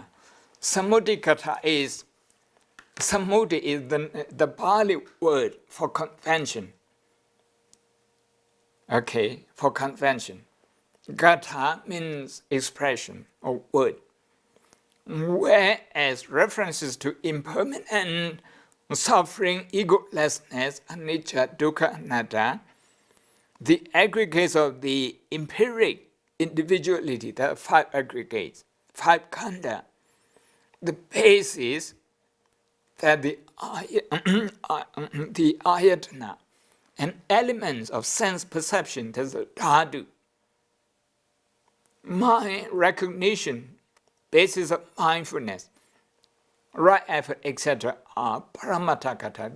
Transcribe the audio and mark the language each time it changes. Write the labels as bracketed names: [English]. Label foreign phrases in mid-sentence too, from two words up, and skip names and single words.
[English] Samutikata is Samuti is the Pali word for convention. For convention. Gata means expression or word. Whereas references to impermanent, suffering, egolessness, [Pali] anicca, dukkha, anatta, [English] the aggregates of the empiric individuality, there are 5 aggregates, 5 khandha, the basis that the ayatana and elements of sense perception, there's a dhatu, mind recognition, basis of mindfulness, right effort, etc., are paramatakata.